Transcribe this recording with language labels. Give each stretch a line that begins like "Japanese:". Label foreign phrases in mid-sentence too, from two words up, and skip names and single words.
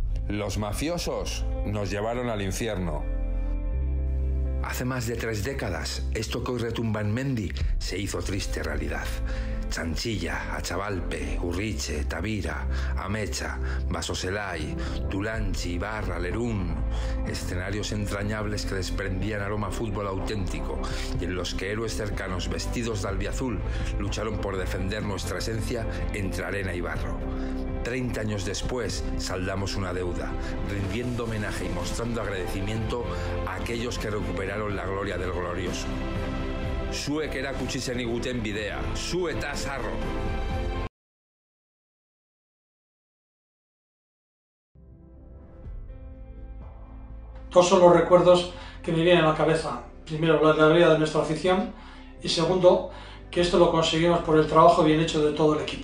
Spanish: Los mafiosos nos llevaron al infierno. Hace más de 3 décadas, esto que hoy retumba en Mendi se hizo triste realidad. Chanchilla, Achavalpe, Urriche, Tavira, Amecha, Basoselay, Tulanchi, Ibarra, Lerún. Escenarios entrañables que desprendían aroma a fútbol auténtico y en los que héroes cercanos vestidos de albiazul lucharon por defender nuestra esencia entre arena y barro. 30 años después saldamos una deuda, rindiendo homenaje y mostrando agradecimiento a aquellos que recuperaron la gloria del glorioso.
Basque: Zuek erakutsi zeniguten bidea, zu eta sarro.
Spanish: Dos son los recuerdos que me vienen a la cabeza. Primero, la alegría de nuestra afición y segundo, que esto lo conseguimos por el trabajo bien hecho de todo el equipo.